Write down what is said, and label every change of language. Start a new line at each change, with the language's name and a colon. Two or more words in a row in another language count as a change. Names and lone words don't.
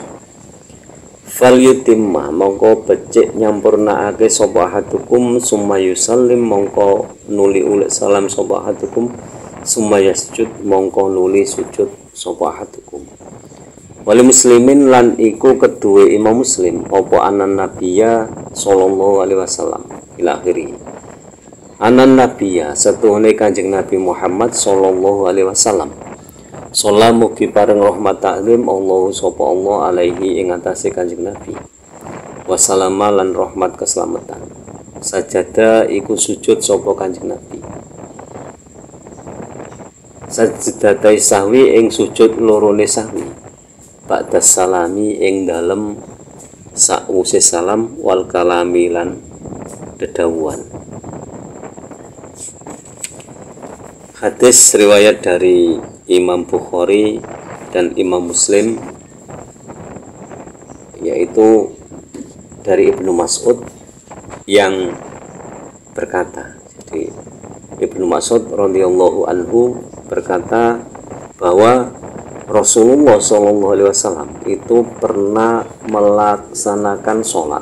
Arabic: فليتمم
Javanese: mongko becik nyampurnakake sapa ahadukum
Arabic: ثم يسلم
Javanese: mongko nuli ulek salam sapa ahadukum
Arabic: ثم يسجد
Javanese: mongko nuli sujud sapa ahadukum. Wali muslimin lan iku kedue Imam Muslim apa
Arabic: أن النبي صلى الله عليه وسلم إلى آخره. أن النبي
Javanese: setuhune Kanjeng Nabi Muhammad
Arabic: صلى الله عليه وسلم
Javanese: salamu ki pareng rahmat taklim Allah sapa Allah alaihi ing atase Kanjeng Nabi wassalama lan rahmat keselamatan. Sajada iku sujud sapa Kanjeng Nabi
Arabic: سجدتي سهو
Javanese: ing sujud lorone sahwi
Arabic: بعد السلام
Javanese: ing dalem sakwise salam
Arabic: والكلام
Javanese: lan dedawuhan.
Indonesian: Hadis riwayat dari Imam Bukhari dan Imam Muslim yaitu dari Ibnu Mas'ud yang berkata, jadi Ibnu Mas'ud
Arabic: رضي الله عنه
Indonesian: berkata bahwa Rasulullah SAW itu pernah melaksanakan sholat.